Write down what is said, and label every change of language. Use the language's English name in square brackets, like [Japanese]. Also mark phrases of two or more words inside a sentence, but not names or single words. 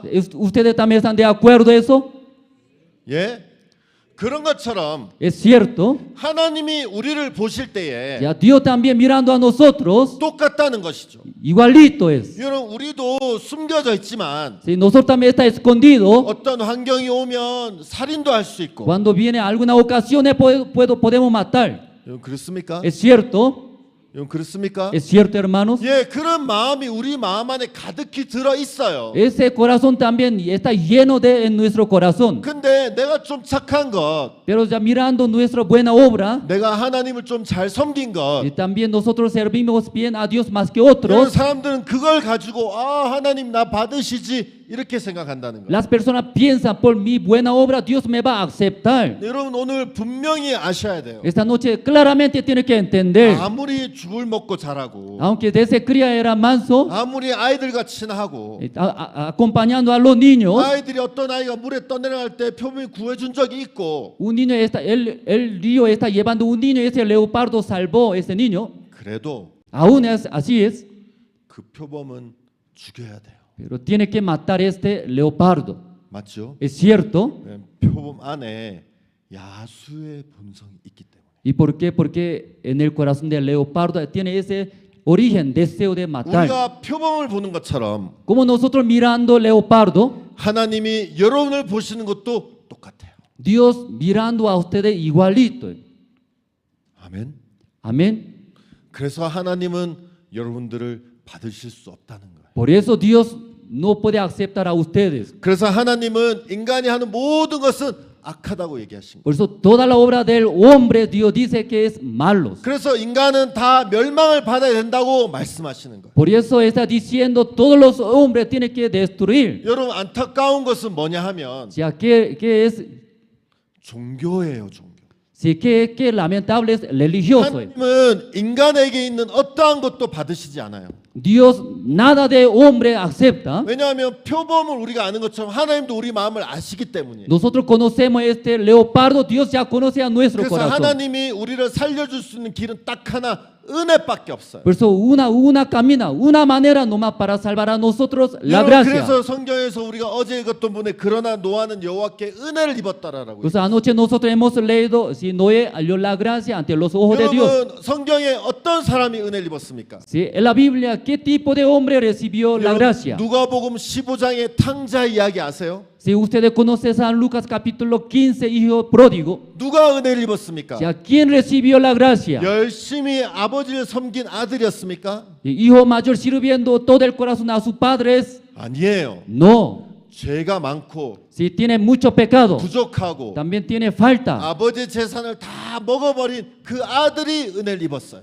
[Spanish] ¿Ustedes también están de acuerdo en eso? [Korean] 예? 그런 것처럼 [Spanish] Es cierto. [Korean] 하나님이 우리를 보실 때에 [Spanish] Ya Dios también mirando a nosotros, [Korean] 똑같다는 것이죠. [Spanish] igualito es. [Korean] 여러분 우리도 숨겨져 있지만 [Spanish] Si nosotros también está escondido, [Korean] 어떤 환경이 오면 살인도 할 수 있고 [Spanish] cuando viene alguna ocasión podemos matar. [Korean] 여러분 그렇습니까? [Spanish] ¿Es cierto? [Korean] 여러분 그렇습니까? [Spanish] ¿Es cierto, hermanos? [Korean] 예, 그런 마음이 우리 마음 안에 가득히 들어 있어요. [Spanish] Ese corazón también está lleno en nuestro corazón. [Korean] 근데 내가 좀 착한 것, [Spanish] Pero ya mirando nuestra buena obra, [Korean] 내가 하나님을 좀 잘 섬긴 것, [Spanish] y también nosotros servimos bien a Dios más que [Korean] 이런 [Spanish] otros, [Korean] 사람들은 그걸 가지고 아 하나님 나 받으시지 이렇게 생각한다는 거예요. [Spanish] Las personas piensan, por mi buena obra Dios me va a aceptar. [Korean] 여러분 오늘 분명히 아셔야 돼요. [Spanish] Esta noche claramente tiene que entender, [Korean] 아무리 죽을 먹고 자라고 [Spanish] aunque desde cría era manso, [Korean] 아무리 아이들과 친하고 [Spanish] acompañando a los niños, [Korean] 아이들이 어떤 아이가 물에 떠내려갈 때 표범이 구해준 적이 있고 [Spanish] un niño está, el río está llevando un niño, ese leopardo salvó ese niño. [Korean] 그래도 [Spanish] Aún así es, [Korean] 그 표범은 죽여야 돼요. [Spanish] pero tiene que matar este leopardo. [Korean] 맞죠? [Spanish] Es cierto. [Korean] 표범 안에 야수의 본성이 있기 때문에. [Spanish] ¿Y por qué? Porque en el corazón del leopardo tiene ese origen, deseo de matar. [Korean] 우리가 표범을 보는 것처럼 [Spanish] Como nosotros mirando leopardo, [Korean] 하나님이 여러분을 보시는 것도 똑같아요. [Spanish] Dios mirando a ustedes igualito. [Korean] 아멘. [Spanish] Amén. [Korean] 그래서 하나님은 여러분들을 받으실 수 없다는 거예요. [Spanish] Por eso Dios no puede aceptar a ustedes. [Korean] 그래서 하나님은 인간이 하는 모든 것은 악하다고 얘기하신 거예요. [Spanish] Por eso toda la obra del hombre Dios dice que es malos. [Korean] 그래서 인간은 다 멸망을 받아야 된다고 말씀하시는 거예요. [Spanish] Por eso está diciendo todos los hombres tienen que destruir. [Korean] 여러분 안타까운 것은 뭐냐 하면 [Spanish] O sea, ¿qué es? [Korean] 종교예요, 종교. [Spanish] Sí, qué lamentable es religioso. [Korean] 하나님은 인간에게 있는 어떠한 것도 받으시지 않아요. [Spanish] Dios nada de hombre acepta. [Korean] 왜냐하면 표범을 우리가 아는 것처럼 하나님도 우리 마음을 아시기 때문이에요. [Spanish] Nosotros conocemos este leopardo, Dios ya conoce a nuestro [Korean] 그래서 [Spanish] corazón. [Korean] 하나님이 우리를 살려줄 수 있는 길은 딱 하나, 은혜밖에 없어요. [Spanish] Por eso una camina, una manera nomás para salvar a nosotros la [Korean] 여러분, [Spanish] gracia. [Korean] 그래서 성경에서 우리가 어제 읽었던 분에 그러나 노아는 여호와께 은혜를 입었다라고. [Spanish] Pues anoche nosotros hemos leído si Noé halló la gracia ante los ojos de Dios. [Korean] 여러분 성경에 어떤 사람이 은혜를 입었습니까? [Spanish] Sí, en la Biblia, ¿qué tipo de hombre recibió la gracia? [Korean] 누가복음 15장의 탕자 이야기 아세요? [Spanish] Si ustedes conocen San Lucas capítulo 15, hijo pródigo, [Korean] 누가 은혜를 입었습니까? [Spanish] ¿ya quién recibió la gracia? [Korean] 열심히 아버지를 섬긴 아들이었습니까? [Spanish] El hijo mayor sirviendo todo el corazón a sus padres. [Korean] 아니에요. [Spanish] No, [Korean] 죄가 많고 [Spanish] si tiene mucho pecado, [Korean] 부족하고 [Spanish] también tiene falta. [Korean] 아버지의 재산을 다 먹어버린 그 아들이 은혜를 입었어요.